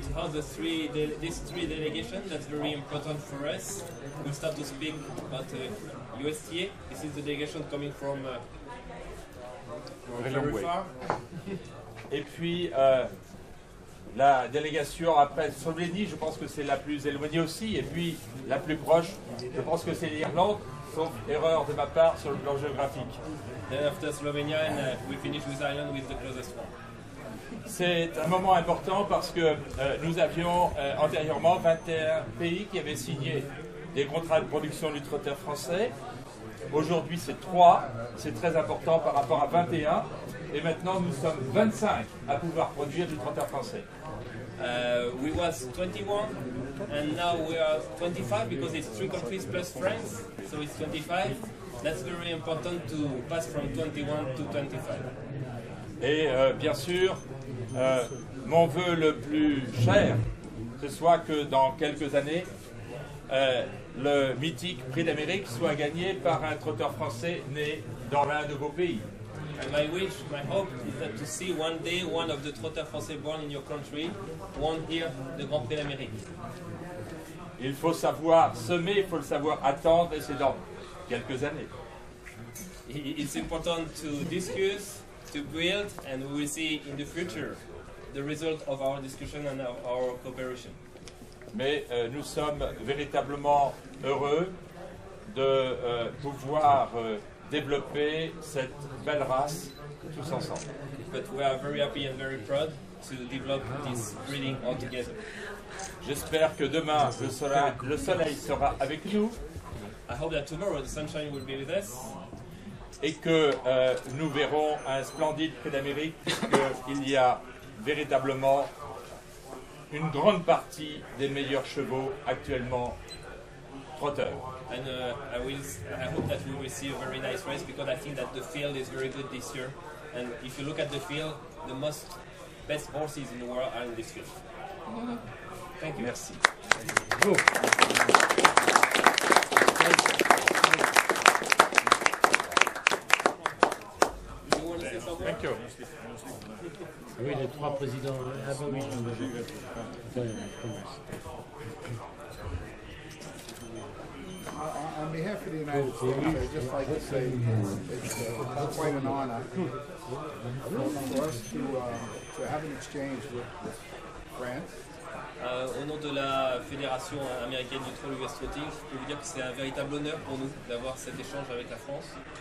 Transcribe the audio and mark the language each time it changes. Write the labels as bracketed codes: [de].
[en] How these three delegations, that's very important for us. We'll start to speak about USTA. This is the delegation coming from very far. [fr] Et puis la délégation après Slovénie, je pense que c'est la plus éloignée aussi. Et puis la plus proche, je pense que c'est l'Irlande, sauf erreur de ma part sur le plan géographique. [en] Then after Slovenia, and we finish with Ireland with the closest one. [fr] C'est un moment important parce que nous avions antérieurement 21 pays qui avaient signé des contrats de production du trotteur français. Aujourd'hui, c'est 3. C'est très important par rapport à 21. Et maintenant, nous sommes 25 à pouvoir produire du trotteur français. [en] We was 21, and now we are 25 because it's 3 countries plus France, so it's 25. That's very important to pass from 21 to 25. [fr] Et bien sûr, mon vœu le plus cher, ce soit que dans quelques années, le mythique Prix d'Amérique soit gagné par un trotteur français né dans l'un de vos pays. [en] And my wish, my hope is that to see one day one of the trotteurs français born in your country won here the Grand Prix d'Amérique. [fr] Il faut savoir semer, il faut le savoir attendre, et c'est dans quelques années. [en] It's important to discuss, to build, and we will see in the future the result of our discussion and our cooperation. [fr] Mais nous sommes véritablement heureux de pouvoir développer cette belle race tous ensemble. [en] But we are very happy and very proud to develop this breeding all together. [fr] J'espère que demain le soleil sera avec nous [en] I hope that tomorrow the sunshine will be with us [fr] et que nous verrons un splendide Prix d'Amérique, puisqu'il y a véritablement une grande partie des meilleurs chevaux actuellement trotteurs. [en] and I hope that we will see a very nice race because I think that the field is very good this year, and if you look at the field, the best horses in the world are in this field. Thank you. [fr] Merci. [en] You want to say something? Thank you. [fr] Oui, les trois présidents. Ah bah oui, je commence. [en] On behalf of the United States, I'd just like to say it's quite an honor for us to have an exchange with France. [fr] Au nom de la Fédération américaine du Troll US Trotting, je peux vous dire que c'est un véritable honneur pour nous d'avoir cet échange avec la France.